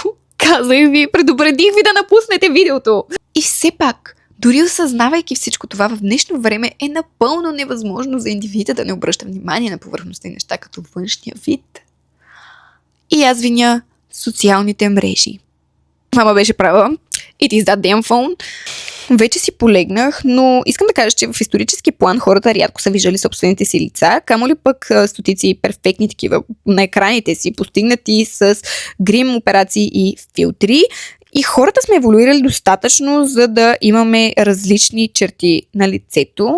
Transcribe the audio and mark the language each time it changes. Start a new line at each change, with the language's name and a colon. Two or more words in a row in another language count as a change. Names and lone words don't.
Bulgarian: Казах ви, предупредих ви да напуснете видеото. И все пак, дори осъзнавайки всичко това, в днешно време е напълно невъзможно за индивида да не обръща внимание на повърхностни неща, като външния вид. И аз виня социалните мрежи. Мама беше права.
English: It is that damn phone.
Bulgarian: Вече си полегнах, но искам да кажа, че в исторически план хората рядко са виждали собствените си лица, камо ли пък стотици перфектни такива на екраните си, постигнати с грим, операции и филтри. И хората сме еволюирали достатъчно, за да имаме различни черти на лицето.